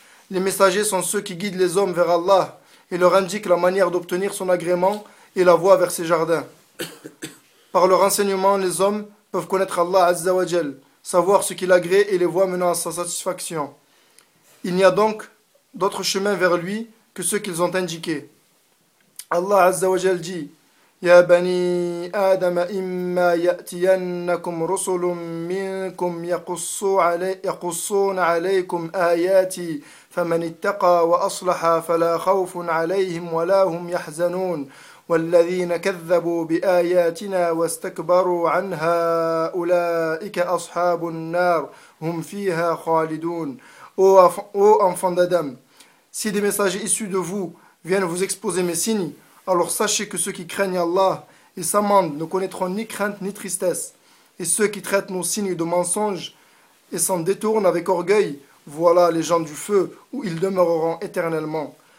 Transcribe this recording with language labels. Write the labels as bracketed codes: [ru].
[fr] Les messagers sont ceux qui guident les hommes vers Allah et leur indique la manière d'obtenir son agrément et la voie vers ses jardins. Par leur enseignement, les hommes peuvent connaître Allah Azza wa Jal, savoir ce qu'il agrée et les voies menant à sa satisfaction. Il n'y a donc d'autre chemin vers lui que ceux qu'ils ont indiqués. Allah Azza wa Jal dit, [ar] « Ya bani Adam, imma ya'tiyannakum rusulun minkum yaqussuna alaykum ayati » فمن اتقى وأصلح فلا خوف عليهم ولا هم يحزنون والذين كذبوا بآياتنا واستكبروا عنها أولئك أصحاب النار هم فيها خالدون. [fr] Ô enfants d'Adam, si des messagers issus de vous viennent vous exposer mes signes, alors sachez que ceux qui craignent Allah et s'amendent ne connaîtront ni crainte ni tristesse, et ceux qui traitent nos signes de mensonges et s'en détournent avec orgueil, voilà les gens du feu où ils demeureront éternellement.